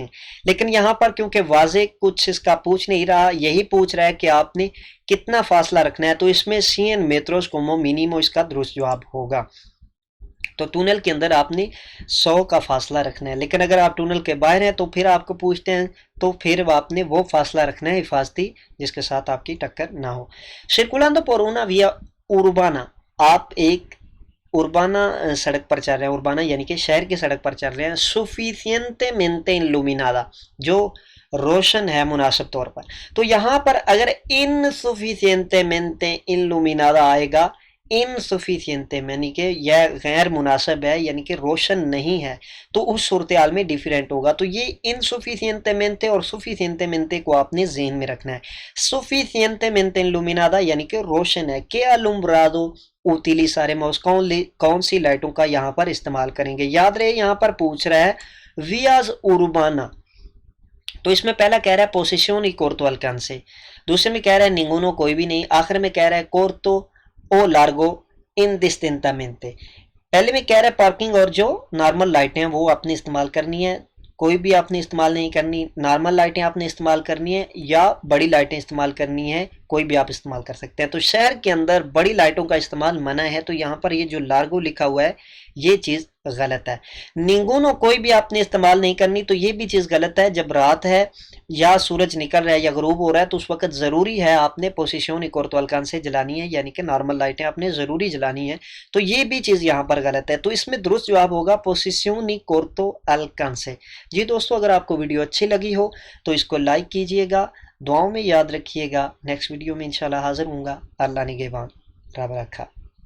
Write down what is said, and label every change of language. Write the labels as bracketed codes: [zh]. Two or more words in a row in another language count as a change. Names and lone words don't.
[ur] لیکن یہاں پر کیونکہ واضح کچھ اس کا پوچھ نہیں رہا, یہی پوچھ رہا ہے کہ آپ نے کتنا فاصلہ رکھنا ہے تو اس میں 100 میٹرز [es] como mínimo [ur] اس کا درست جواب ہوگا. تو ٹونل کے اندر آپ نے 100 کا فاصلہ رکھنا ہے. لیکن اگر آپ ٹونل کے باہر ہیں تو پھر آپ کو پوچھتے ہیں تو پھر آپ نے وہ فاصلہ رکھنا ہے حفاظتی جس کے ساتھ آپ کی ٹکر نہ ہو. [es] circulando por una vía urbana [ur] آپ ایک اربانا سڑک پر چل رہے ہیں, اربانا یعنی کہ شہر کی سڑک پر چل رہے ہیں [es] suficientemente iluminada [ur] جو روشن ہے مناسب طور پر. تو یہاں پر اگر [es] insufficientemente iluminada [ur] آئے گا انسفیشینٹ یعنی کہ یہ غیر مناسب ہے یعنی کہ روشن نہیں ہے تو اس صورتحال میں ڈیفرینٹ ہوگا. تو یہ انسفیشینٹمنٹ اور سفیشینٹمنٹ کو آپ نے ذہن میں رکھنا ہے. [es] suficientemente iluminada [ur] یعنی کہ روشن ہے. کہ [es] alumbrado utilizaremos [ur] کون سی لائٹوں کا یہاں پر استعمال کریں گے. یاد رہے یہاں پر پوچھ رہا ہے [es] vías urbanas [ur] تو اس میں پہلا کہہ رہا ہے [es] posición y corto alcance, [ur] دوسرے میں کہہ رہا ہے ننگونو کوئی بھی نہیں, آخر میں کہہ رہا ہے [es] corto o largo indistintamente. [ur] پہلے میں کہہ رہا ہے پارکنگ اور جو نارمل لائٹیں ہیں وہ آپ نے استعمال کرنی ہے, کوئی بھی آپ نے استعمال نہیں کرنی. نارمل لائٹیں آپ نے استعمال کرنی ہے یا بڑی لائٹیں استعمال کرنی ہے, کوئی بھی آپ استعمال کر سکتے ہیں. تو شہر کے اندر بڑی لائٹوں کا استعمال منع ہے, تو یہاں پر یہ جو لارگو لکھا ہوا ہے یہ چیز غلط ہے. ننگونو کوئی بھی آپ نے استعمال نہیں کرنی, تو یہ بھی چیز غلط ہے. جب رات ہے یا سورج نکل رہا ہے یا غروب ہو رہا ہے تو اس وقت ضروری ہے آپ نے [es] posición y corto alcance [ur] جلانی ہے, یعنی کہ نارمل لائٹیں آپ نے ضروری جلانی ہے. تو یہ بھی چیز یہاں پر غلط ہے. تو اس میں درست جواب ہوگا [es] posición y corto alcance. [ur] جی دوستو, اگر آپ کو ویڈیو اچھی لگی ہو تو اس کو لائک کیجئے گا, دعاؤں میں یاد رکھیے گا. نیکسٹ ویڈیو میں انشاءاللہ حاضر ہوں گا. اللہ نگہبان. [pa] رب رکھا.